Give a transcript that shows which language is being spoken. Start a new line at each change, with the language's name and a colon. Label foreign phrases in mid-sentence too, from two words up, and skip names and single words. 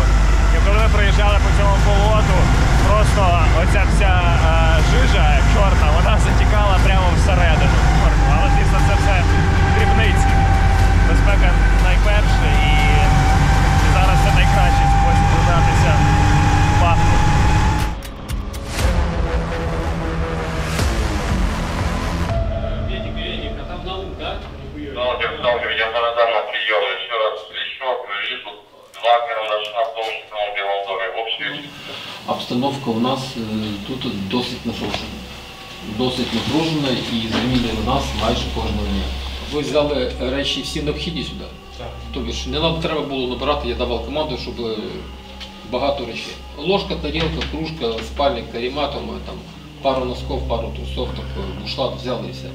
Ukrainian: І коли ми проїжджали по цьому болоту, просто оця вся жижа чорна, вона затікала прямо всередину. Але, звісно, це все дрібниці. Безпека найперше, і зараз це найкращий спосіб додатися в папку.
Russian: Я продам на прием. Еще раз еще вижу 2 карандаша в том же самом Белом доме. В общем,
Ukrainian: обстановка у нас тут досить напружена. Досить напружена і змінює нас майже кожного дня. Ви взяли речі всі необхідні сюди? Так. Тобто не нам треба було набирати, я давав команду, щоб багато речей. Ложка, тарілка, кружка, спальник, каремат, там,
Russian: пару носков, пару трусов,
Ukrainian: бушлат взяли і все.